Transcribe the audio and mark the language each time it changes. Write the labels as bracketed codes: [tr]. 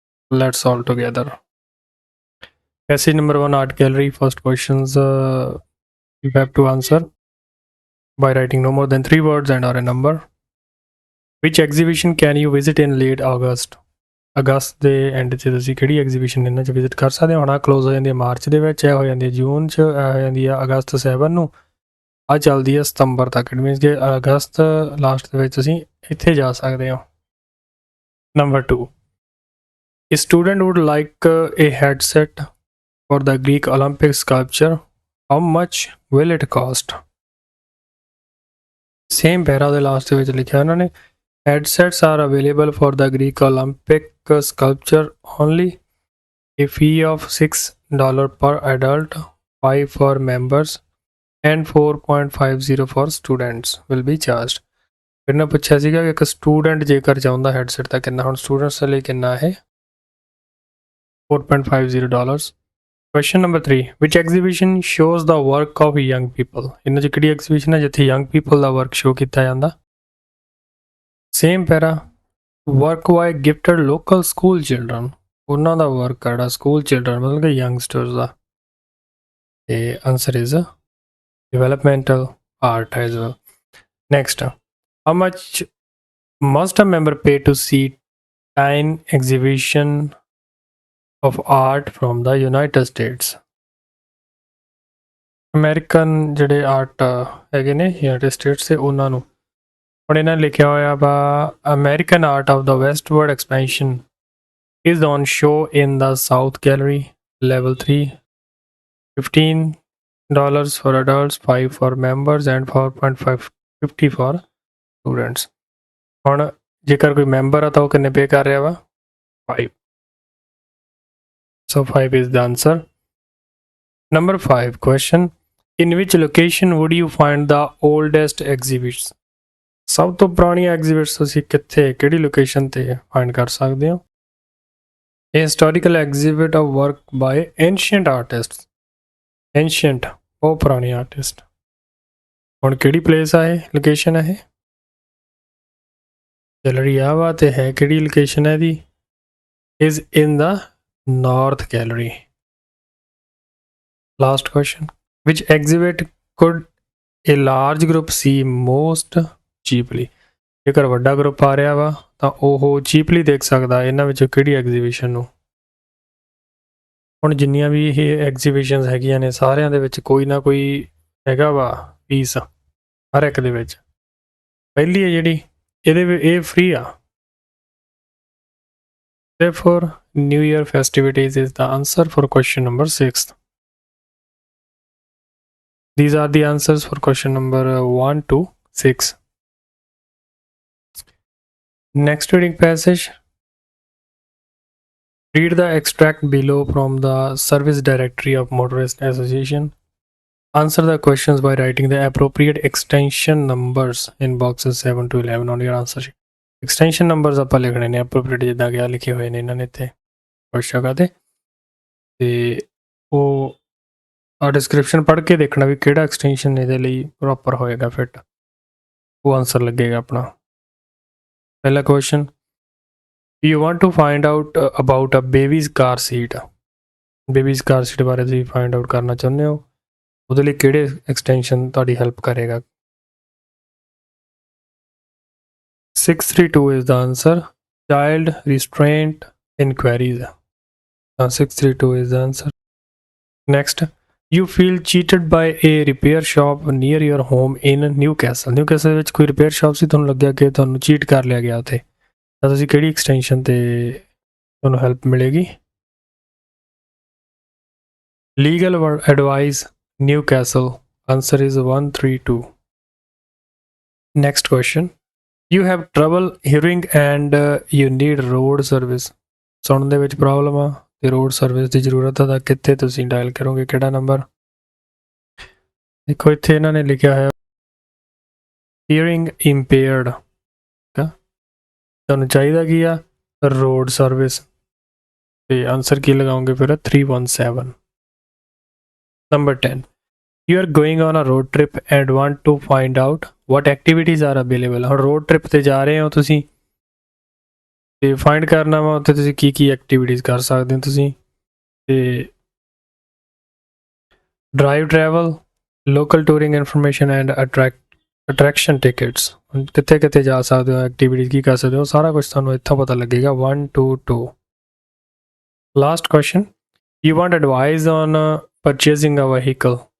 [en] Let's all together. Passage number 1, Art Gallery. First questions you have to answer by writing no more than 3 words and or a number. Which exhibition can you visit in late August? [pa] ਅਗਸਤ ਦੇ and 'ਚ ਤੁਸੀਂ ਕਿਹੜੀ exhibition ਇਹਨਾਂ 'ਚ visit ਕਰ ਸਕਦੇ ਹੋ? ਹੁਣ ਆਹ ਕਲੋਜ਼ ਹੋ ਜਾਂਦੀ ਹੈ ਮਾਰਚ ਦੇ ਵਿੱਚ, ਇਹ ਹੋ ਜਾਂਦੀ ਹੈ ਜੂਨ 'ਚ, ਇਹ ਹੋ ਜਾਂਦੀ ਹੈ ਅਗਸਤ 7 ਨੂੰ, ਆਹ ਚੱਲਦੀ ਹੈ ਸਤੰਬਰ ਤੱਕ। ਇਟ ਮੀਨਸ ਕਿ ਅਗਸਤ ਲਾਸਟ ਦੇ ਵਿੱਚ ਤੁਸੀਂ ਇੱਥੇ ਜਾ ਸਕਦੇ ਹੋ। [en] Number 2, A student would like a headset for the Greek Olympic sculpture. How much will it cost? Same para ਦੇ last ਦੇ ਵਿੱਚ ਲਿਖਿਆ ਉਹਨਾਂ ਨੇ, headsets are available for the Greek Olympic sculpture only. A fee of $6 per adult, 5 for members, and 4.50 for students will be charged. [pa] ਇਹਨਾਂ ਪੁੱਛਿਆ ਸੀਗਾ ਕਿ ਇੱਕ ਸਟੂਡੈਂਟ ਜੇਕਰ ਚਾਹੁੰਦਾ ਹੈਡਸੈਟ ਤਾਂ ਕਿੰਨਾ, ਹੁਣ ਸਟੂਡੈਂਟਸ ਲਈ ਕਿੰਨਾ ਹੈ? [en] $4.50. Question number 3, which exhibition shows the work of young people? [pa] ਇਹਨਾਂ 'ਚ ਕਿਹੜੀ ਐਗਜ਼ੀਬਿਸ਼ਨ ਹੈ ਜਿੱਥੇ young people ਦਾ ਵਰਕ ਸ਼ੋ ਕੀਤਾ ਜਾਂਦਾ? Same para, work by gifted local school children, ਉਹਨਾਂ ਦਾ ਵਰਕ ਆ ਜਿਹੜਾ ਸਕੂਲ ਚਿਲਡਰਨ ਮਤਲਬ ਕਿ ਯੰਗਸਟਰਸ ਦਾ। [en] ਤੇ answer is developmental art as well. Next, how much must a member pay to see 10 exhibition of art from the United States? American ਜਿਹੜੇ art ਹੈਗੇ ਨੇ United States ਦੇ, ਉਹਨਾਂ ਨੂੰ ਹੁਣ ਇਹਨਾਂ ਲਿਖਿਆ ਹੋਇਆ ਵਾ ਅਮਰੀਕਨ ਆਰਟ ਆਫ ਦਾ westward expansion is on show in the South Gallery, level 3, $15 for adults, 5 for members, and 4.50 for students. [pa] ਹੁਣ ਜੇਕਰ ਕੋਈ ਮੈਂਬਰ ਆ ਤਾਂ ਉਹ ਕਿੰਨੇ ਪੇ ਕਰ ਰਿਹਾ ਵਾ? [en] 5. So 5 is the answer. Number 5 question, in which location would you find the oldest exhibits? [pa] ਸਭ ਤੋਂ ਪੁਰਾਣੀਆਂ ਐਗਜ਼ੀਬਿਟਸ ਤੁਸੀਂ ਕਿੱਥੇ ਕਿਹੜੀ ਲੋਕੇਸ਼ਨ ਤੇ ਫਾਈਂਡ ਕਰ ਸਕਦੇ ਹੋ? [en] A historical exhibit of work by ancient artists. [pa] Ancient, ਬਹੁਤ ਪੁਰਾਣੇ ਆਰਟਿਸਟ। ਹੁਣ ਕਿਹੜੀ ਪਲੇਸ ਆ ਇਹ, ਲੋਕੇਸ਼ਨ ਹੈ ਇਹ? ਗੈਲਰੀ ਆ ਵਾ ਤੇ ਹੈ ਕਿਹੜੀ ਲੋਕੇਸ਼ਨ ਹੈ ਇਹਦੀ? Is in the North Gallery. [en] Last question, which exhibit could a large group see most cheaply? [pa] ਜੇਕਰ ਵੱਡਾ ਗਰੁੱਪ ਆ ਰਿਹਾ ਵਾ ਤਾਂ ਉਹ ਚੀਪਲੀ ਦੇਖ ਸਕਦਾ ਇਹਨਾਂ ਵਿੱਚੋਂ ਕਿਹੜੀ ਐਗਜ਼ੀਬਿਸ਼ਨ ਨੂੰ? ਹੁਣ ਜਿੰਨੀਆਂ ਵੀ ਇਹ ਐਗਜ਼ੀਬਿਸ਼ਨਸ ਹੈਗੀਆਂ ਨੇ ਸਾਰਿਆਂ ਦੇ ਵਿੱਚ ਕੋਈ ਨਾ ਕੋਈ ਹੈਗਾ ਵਾ ਫੀਸ ਹਰ ਇੱਕ ਦੇ ਵਿੱਚ। ਪਹਿਲੀ ਹੈ ਜਿਹੜੀ ਇਹਦੇ ਇਹ ਫ੍ਰੀ ਆ। [en] Therefore, New Year festivities is the answer for question number 6. These are the answers for question number 1 to 6. Next reading passage. Read the extract below from the Service Directory of Motorist Association. Answer the questions by writing the appropriate extension numbers in boxes 7 to 11 on your answer sheet. [pa] Extension numbers ਆਪਾਂ ਲਿਖਣੇ ਨੇ appropriate ਜਿੱਦਾਂ ਕਿ ਆ ਲਿਖੇ ਹੋਏ ਨੇ ਇਹਨਾਂ ਨੇ ਇੱਥੇ ਕੁਛ ਜਗ੍ਹਾ ਤੇ ਉਹ ਆ ਡਿਸਕ੍ਰਿਪਸ਼ਨ ਪੜ੍ਹ ਕੇ ਦੇਖਣਾ ਵੀ ਕਿਹੜਾ ਐਕਸਟੈਂਸ਼ਨ ਇਹਦੇ ਲਈ ਪ੍ਰੋਪਰ ਹੋਏਗਾ ਫਿੱਟ, ਉਹ ਆਨਸਰ ਲੱਗੇਗਾ ਆਪਣਾ। [en] ਪਹਿਲਾ question, you want to find out about a babies car seat. [pa] Babies car seat ਬਾਰੇ ਤੁਸੀਂ ਫਾਈਂਡ ਆਊਟ ਕਰਨਾ ਚਾਹੁੰਦੇ ਹੋ, ਉਹਦੇ ਲਈ ਕਿਹੜੇ ਐਕਸਟੈਂਸ਼ਨ ਤੁਹਾਡੀ ਹੈਲਪ ਕਰੇਗਾ? [en] 632 is the answer. Child restraint inquiries. 632 is the answer. Next, you feel cheated by a repair shop near your home in Newcastle. [pa] Newcastle ਵਿੱਚ ਕੋਈ ਰਿਪੇਅਰ ਸ਼ਾਪ ਸੀ, ਤੁਹਾਨੂੰ ਲੱਗਿਆ ਕਿ ਤੁਹਾਨੂੰ ਚੀਟ ਕਰ ਲਿਆ ਗਿਆ ਉੱਥੇ, ਤਾਂ ਤੁਸੀਂ ਕਿਹੜੀ ਐਕਸਟੈਂਸ਼ਨ ਤੇ ਤੁਹਾਨੂੰ ਹੈਲਪ ਮਿਲੇਗੀ? [en] Legal advice Newcastle. Answer is 132. Next question. You have trouble hearing and you need road service. ਸੁਣਨ ਦੇ ਵਿੱਚ problem ਆ [pa] ਤੇ ਰੋਡ ਸਰਵਿਸ ਦੀ ਜ਼ਰੂਰਤ ਹੈ ਤਾਂ ਕਿੱਥੇ ਤੁਸੀਂ ਡਾਇਲ ਕਰੋਗੇ, ਕਿਹੜਾ ਨੰਬਰ? ਦੇਖੋ ਇੱਥੇ ਇਹਨਾਂ ਨੇ ਲਿਖਿਆ ਹੈ ਹੀਅਰਿੰਗ ਇੰਪੇਅਰਡ, ਤੁਹਾਨੂੰ ਚਾਹੀਦਾ ਕੀ ਆ? ਰੋਡ ਸਰਵਿਸ, ਤੇ ਆਨਸਰ ਕੀ ਲਗਾਓਗੇ ਫਿਰ? 317। [en] Number 10, you are going on a road trip and want to find out what activities are available। [pa] ਹੁਣ ਰੋਡ ਟ੍ਰਿਪ ਤੇ ਜਾ ਰਹੇ ਹੋ ਤੁਸੀਂ ਤੇ ਫਾਈਂਡ ਕਰਨਾ ਵਾ ਉੱਥੇ ਤੁਸੀਂ ਕੀ ਕੀ ਐਕਟੀਵਿਟੀਜ਼ ਕਰ ਸਕਦੇ ਹੋ ਤੁਸੀਂ। ਤੇ drive travel, local touring information and attraction tickets, ਕਿੱਥੇ ਕਿੱਥੇ ਜਾ ਸਕਦੇ ਹੋ, ਐਕਟੀਵਿਟੀਜ਼ ਕੀ ਕਰ ਸਕਦੇ ਹੋ, ਸਾਰਾ ਕੁਝ ਤੁਹਾਨੂੰ ਇੱਥੋਂ ਪਤਾ ਲੱਗੇਗਾ। 1 2 2। [en] Last question, you want advice on purchasing a vehicle।